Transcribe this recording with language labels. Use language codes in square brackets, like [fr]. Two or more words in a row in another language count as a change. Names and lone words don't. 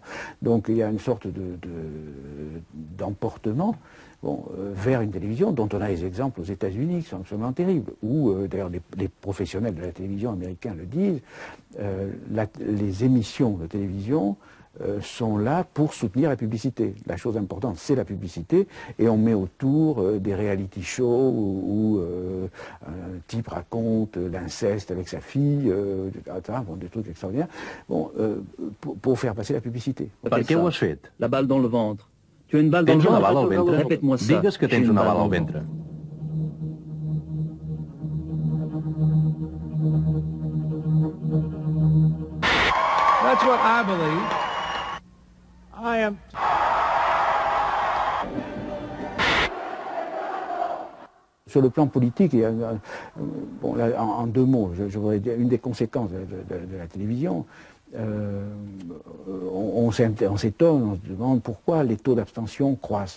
[fr] Donc il y a une sorte d'emportement vers une télévision dont on a des exemples aux États-Unis qui sont absolument terribles, où d'ailleurs les professionnels de la télévision américains le disent, les émissions de télévision sont là pour soutenir la publicité. La chose importante, c'est la publicité, et on met autour des reality shows où un type raconte l'inceste avec sa fille, bon, des trucs extraordinaires, bon, pour faire passer la publicité. [ca] Per què ho has fet? [fr] La balle dans le ventre. Tu as une balle dans le [ca] Tens una [fr] ventre? [ca] bala al ventre? [fr] Répète-moi ça. [ca] Digues que tens una bala al ventre. [en] That's what I believe. I am... [fr] Sur le plan politique, il y a, bon, là, en deux mots, je voudrais dire une des conséquences de la télévision, on s'étonne, on se demande pourquoi les taux d'abstention croissent.